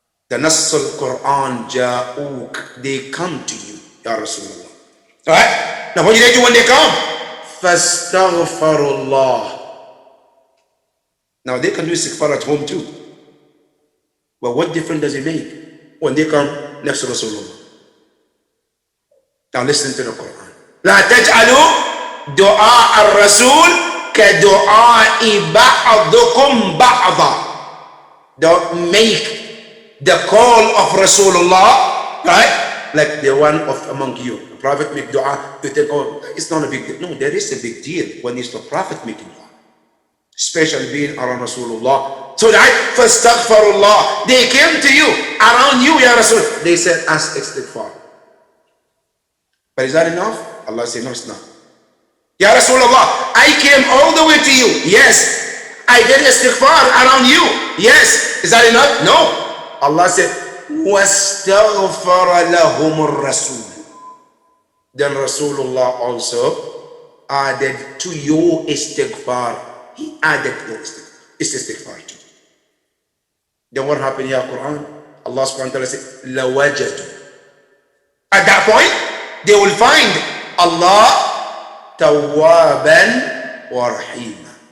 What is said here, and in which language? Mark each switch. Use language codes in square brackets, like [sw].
[en] The Nass al-Quran, Ja'uk, they come to you, Ya Rasulullah. Right? Now what do they do when they come? Fastaghfirullah. Now they can do istighfar at home too. But what difference does it make when they come next to Rasulullah? Now listen to the Quran. [ar] لا تجعلوا دعاء الرسول كدعاء بعضكم بعضا. [en] Don't make the call of Rasulullah, right, like the one of among you. The Prophet make dua, you think, oh, it's not a big deal. No, there is a big deal when it's the Prophet making dua. Especially being around Rasulullah. So that fastaghfirullah, they came to you, around you, Ya Rasul. They said, ask istighfar. But is that enough? Allah said, no, it's not. Ya Rasulullah, I came all the way to you. Yes. I did istighfar around you. Yes. Is that enough? No. Allah said, [ar] وَاسْتَغْفَرَ لَهُمُ الرَّسُولُ. [en] Then Rasulullah also added to your istighfar. He added your istighfar too. Then what happened here, Quran? Allah subhanahu wa ta'ala said, لَوَجَدُ. At that point, they will find Allah Tawwaban wa Rahima.